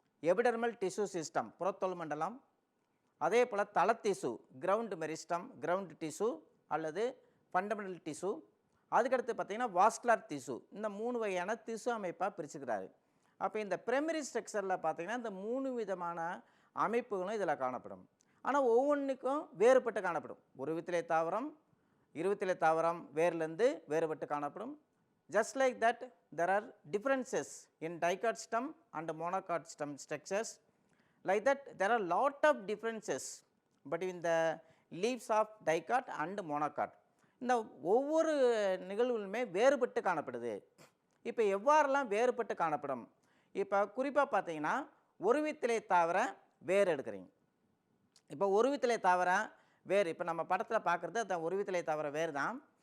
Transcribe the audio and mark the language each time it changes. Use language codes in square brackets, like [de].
[ta] Epidermal tissue system, புறத்தோல் மண்டலம், அதே போல் தளத்திசு, ground meristem, ground tissue அல்லது ஃபண்டமெண்டல் டிஷ்யூ, அதுக்கடுத்து பார்த்திங்கன்னா வாஸ்குலர் டிஷ்யூ. இந்த 3 வகையான திசு அமைப்பாக பிரிச்சுக்கிறாரு. அப்போ இந்த பிரைமரி ஸ்ட்ரக்சரில் பார்த்திங்கன்னா இந்த 3 விதமான அமைப்புகளும் இதில் காணப்படும். ஆனால் ஒவ்வொன்றுக்கும் வேறுபட்டு காணப்படும். ஒரு வித்திலை தாவரம், இருவித்திலை தாவரம் வேர்லேருந்து வேறுபட்டு காணப்படும். [en] Just like that, there are differences in dicot stem and monocot stem structures. Like that, there are lot of differences between the leaves of dicot and monocot. [ta] இந்த ஒவ்வொரு நிகழ்வுகளுமே வேறுபட்டு காணப்படுது. இப்போ எவ்வாறெல்லாம் வேறுபட்டு காணப்படும்? இப்போ குறிப்பாக பார்த்தீங்கன்னா ஒரு வித்திலை தாவர வேர் எடுக்கிறீங்க. இப்போ ஒரு வித்திலை தாவர வேர் இப்போ நம்ம படத்தில் பார்க்குறது அந்த ஒரு வித்திலை தாவர வேர் தான்.